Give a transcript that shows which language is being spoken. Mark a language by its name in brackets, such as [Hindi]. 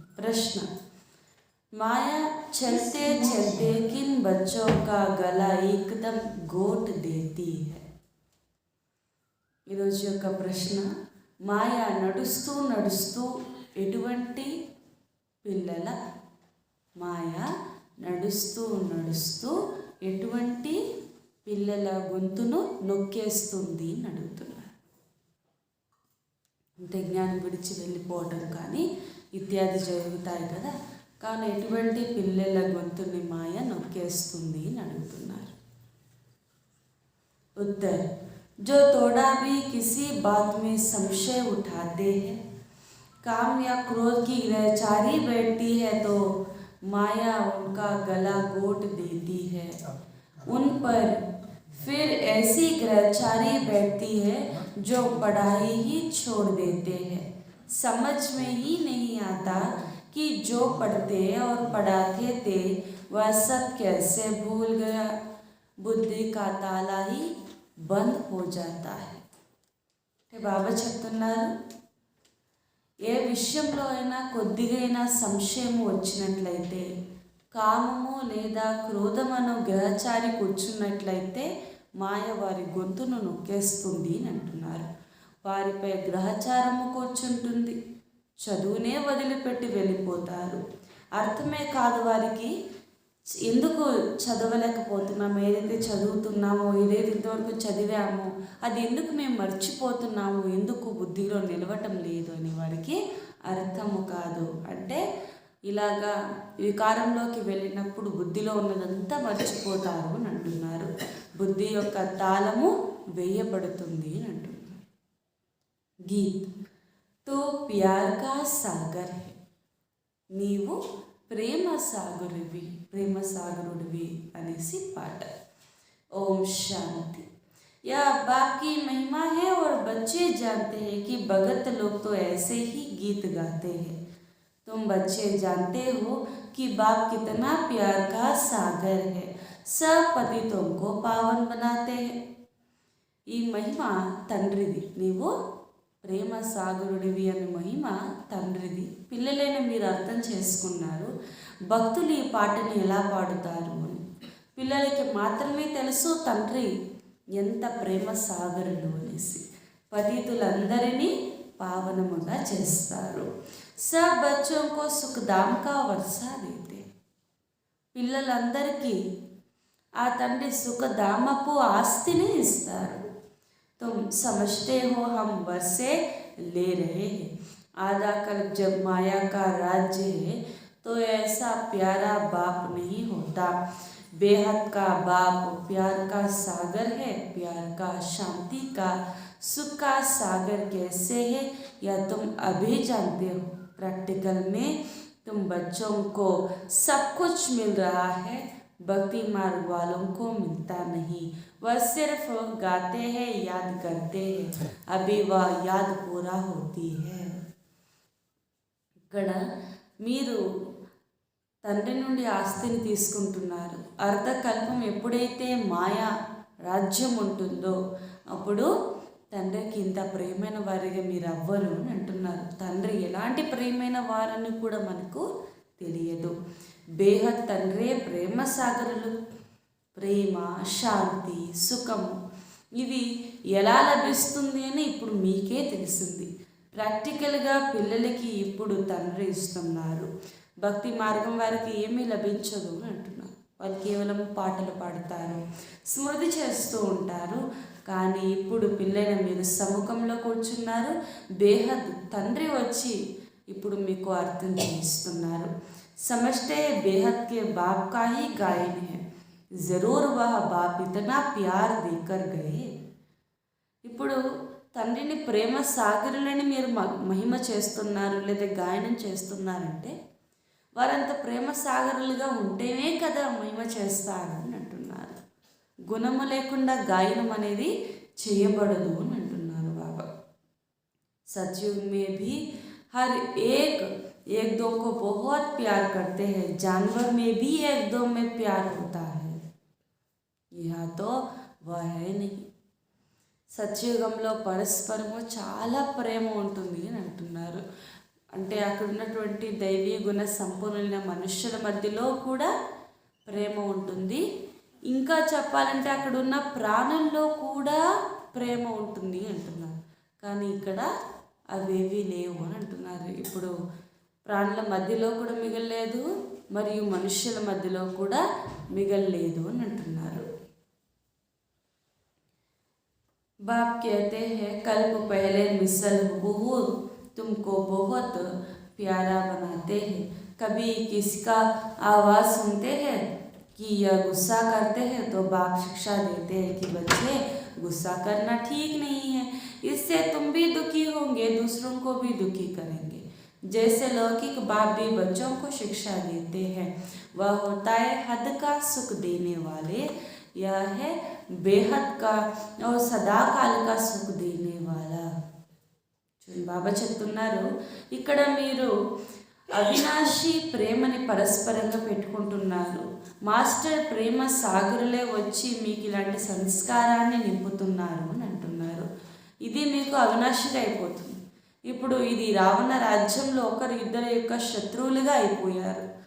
[Hindi] ప్రశ్న, माया चलते चलते किन बच्चों का गला एकदम घोट देती है? [Telugu] ఈరోజు యొక్క ప్రశ్న, మాయ నడుస్తూ నడుస్తూ ఎటువంటి పిల్లల మాయ నడుస్తూ నడుస్తూ ఎటువంటి పిల్లల గొంతును నొక్కేస్తుంది అని అడుగుతున్నారు. అంటే జ్ఞానం విడిచి వెళ్ళిపోవటం కానీ ఇత్యాది జరుగుతాయి కదా, కానీ ఎటువంటి పిల్లల గొంతుని మాయ నొక్కేస్తుంది అని అడుగుతున్నారు. [Hindi] उत्तर, जो थोड़ा भी किसी बात में संशय उठाते हैं, काम या क्रोध की ग्रहचारी बैठती है तो माया उनका गला घोट देती है. उन पर फिर ऐसी ग्रहचारी बैठती है जो पढ़ाई ही छोड़ देते हैं. समझ में ही नहीं आता कि जो पढ़ते और पढ़ाते थे वह सब कैसे भूल गया. बुद्धि का ताला ही బంద్ हो जाता है. [Telugu] బాబా చెప్తున్నారు, ఏ విషయంలో అయినా కొద్దిగైనా సంశయము వచ్చినట్లయితే, కామము లేదా క్రోధమను గ్రహచారి కూర్చున్నట్లయితే మాయ వారి గొంతును నొక్కేస్తుంది అని అంటున్నారు. వారిపై గ్రహచారము కూర్చుంటుంది. చదువునే వదిలిపెట్టి వెళ్ళిపోతారు. అర్థమే కాదు వారికి, ఎందుకు చదవలేకపోతున్నాము, ఏదైతే చదువుతున్నామో, ఏదైతే ఇంతవరకు చదివామో అది ఎందుకు మేము మర్చిపోతున్నాము, ఎందుకు బుద్ధిలో నిలవటం లేదు అని వారికి అర్థము కాదు. అంటే ఇలాగా వికారంలోకి వెళ్ళినప్పుడు బుద్ధిలో ఉన్నదంతా మర్చిపోతారు అని అంటున్నారు. బుద్ధి యొక్క తాళము వేయబడుతుంది అని అంటున్నారు. [Hindi] గీత్, तो प्यार का सागर है. [Telugu] నీవు ప్రేమ సాగరుడివి అనేసి పాట. [Hindi] ओम शांति. यह बाप की महिमा है और बच्चे जानते हैं कि भगत लोग तो ऐसे ही गीत गाते हैं. तुम बच्चे जानते हो कि बाप कितना प्यार का सागर है. सब पतितों को पावन बनाते हैं. [Telugu] ఈ మహిమ తండ్రిది. నీవు ప్రేమ సాగరుడివి అనే మహిమ తండ్రిది. పిల్లలైన మీరు అర్థం చేసుకున్నారు భక్తులు ఈ పాటని ఎలా పాడుతారు అని. పిల్లలకి మాత్రమే తెలుసు తండ్రి ఎంత ప్రేమ సాగరుడు అనేసి. పతితులందరినీ పావనముగా చేస్తారు. [Hindi] సబ్ బచ్చోं को सुखधाम का वर्षा देते. [Telugu] పిల్లలందరికీ ఆ తండ్రి సుఖధామపు ఆస్తిని ఇస్తారు. [Hindi] तुम समझते हो हम वर्षे ले रहे हैं. आधा कल्प जब माया का राज्य है तो ऐसा प्यारा बाप नहीं होता. बेहद का बाप प्यार का सागर है. प्यार का, शांति का, सुख का सागर कैसे है या तुम अभी जानते हो. प्रैक्टिकल में तुम बच्चों को सब कुछ मिल रहा है, भक्ति मार्ग वालों को मिलता नहीं. वह सिर्फ गाते हैं, याद करते हैं, अभी वह याद पूरा होती है. [Telugu] ఇక్కడ మీరు తండ్రి నుండి ఆస్తిని తీసుకుంటున్నారు. అర్ధకల్పం ఎప్పుడైతే మాయా రాజ్యం ఉంటుందో అప్పుడు తండ్రికి ఇంత ప్రియమైన వారిగా మీరు అవ్వరు అని అంటున్నారు. తండ్రి ఎలాంటి ప్రియమైన వారని కూడా మనకు తెలియదు. బేహద్ తండ్రే ప్రేమ సాగరులు. ప్రేమ, శాంతి, సుఖము ఇవి ఎలా లభిస్తుంది అని ఇప్పుడు మీకే తెలిసింది. ప్రాక్టికల్గా పిల్లలకి ఇప్పుడు తండ్రి ఇస్తున్నారు. భక్తి మార్గం వారికి ఏమీ లభించదు అని అంటున్నారు. వాళ్ళు కేవలం పాటలు పాడతారు, స్మృతి చేస్తూ ఉంటారు. కానీ ఇప్పుడు పిల్లల మీరు సముఖంలో కూర్చున్నారు. బేహద్ తండ్రి వచ్చి ఇప్పుడు మీకు అర్థం చేయిస్తున్నారు. [Hindi] समझते बेहद के बाप का ही गायन है, जरूर वह बाप इतना प्यार देकर गए. [Telugu] ఇప్పుడు తండ్రిని ప్రేమ సాగరులని మీరు మహిమ చేస్తున్నారు లేదా గాయనం చేస్తున్నారంటే వారంత ప్రేమ సాగరులుగా ఉంటేనే కదా మహిమ చేస్తారు అని అంటున్నారు. గుణము లేకుండా గాయనం అనేది చేయబడదు అని అంటున్నారు బాబా. [Hindi] सतयुग में भी हर एक दो को बहुत प्यार करते हैं. जानवर में भी एक दो में प्यार होता है. यह तो वह है नहीं. [Telugu] సత్యుగంలో పరస్పరము చాలా ప్రేమ ఉంటుంది అని అంటున్నారు. అంటే అక్కడ ఉన్నటువంటి దైవీ గుణ సంపూర్ణమైన మనుష్యుల మధ్యలో కూడా ప్రేమ ఉంటుంది. ఇంకా చెప్పాలంటే అక్కడ ఉన్న ప్రాణుల్లో కూడా ప్రేమ ఉంటుంది అంటున్నారు. కానీ ఇక్కడ అవేవి లేవు అని అంటున్నారు. ఇప్పుడు ప్రాణుల మధ్యలో కూడా మిగలలేదు, మరియు మనుష్యుల మధ్యలో కూడా మిగలలేదు అని అంటున్నారు. [Hindi] बाप कहते हैं कल्प पहले मिसल हुबहू तुमको बहुत प्यारा बनाते हैं. कभी किसका आवाज़ सुनते हैं कि यह गुस्सा करते हैं तो बाप शिक्षा देते हैं कि बच्चे गुस्सा करना ठीक नहीं है, इससे तुम भी दुखी होंगे, दूसरों को भी दुखी करेंगे. जैसे लौकिक बाप भी बच्चों को शिक्षा देते हैं, वह होता है हद का सुख देने वाले. यह है बेहद का और सदाकाल का सुख देने वाला. [Telugu] బాబా చెప్తున్నారు ఇక్కడ మీరు అవినాశి ప్రేమని పరస్పరంగా పెట్టుకుంటున్నారు. మాస్టర్ ప్రేమ సాగరులే వచ్చి మీకు ఇలాంటి సంస్కారాన్ని నింపుతున్నారు అని అంటున్నారు. ఇది మీకు అవినాశిగా అయిపోతుంది. ఇప్పుడు ఇది రావణ రాజ్యంలో ఒకరు ఇద్దరు యొక్క శత్రువులుగా అయిపోయారు.